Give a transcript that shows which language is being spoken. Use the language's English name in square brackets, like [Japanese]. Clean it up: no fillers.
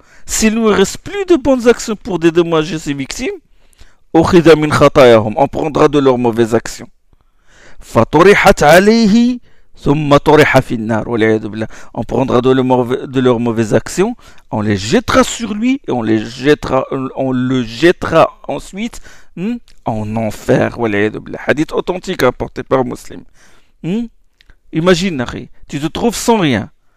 [French] S'il ne reste plus de bonnes actions pour dédommager ses victimes, on prendra de leurs mauvaises actions. [Arabic] فطرحت عليه ثم طرح في النار. [French] On prendra de leurs mauvaises actions, on les jettera sur lui et on le jettera ensuite en enfer. Hadith authentique apporté par Muslim. Imagine, tu te trouves sans rien.